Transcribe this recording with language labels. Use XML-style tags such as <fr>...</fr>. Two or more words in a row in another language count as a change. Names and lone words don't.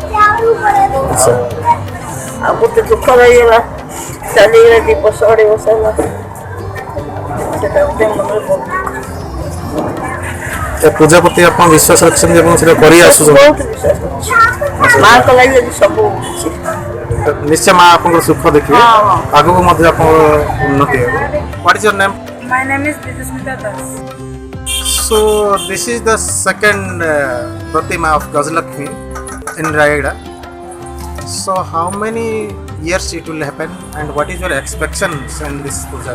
<or>ଆଉ ଗୋଟେ ଦୁଃଖ ରହିଗଲା, ଚାଲିଗଲା 2 ବର୍ଷ 2.5 ବର୍ଷ ହେଲା, ସେଟା ଗୋଟେ ମନରେ ବହୁତ ଏ ପୂଜା ପ୍ରତି ଆପଣ ବିଶ୍ୱାସ ରଖିଛନ୍ତି ଏବଂ ସେଟା କରି ଆସୁଛନ୍ତି? ବହୁତ ବିଶ୍ୱାସ କରୁଛି, ମାଆଙ୍କ ଲାଗି ଯଦି ସବୁ କିଛି ନିଶ୍ଚୟ ମା ଆପଣଙ୍କର ସୁଖ ଦେଖିବେ, ଆଗକୁ ମଧ୍ୟ ଆପଣଙ୍କର ଉନ୍ନତି ହେବ।</or> <en>What is your name? My name is Vidusmita Das. So this is the second Pratima of Gajalakshmi in Raigada. So how many years it will happen and what is your expectations in this puja?</en>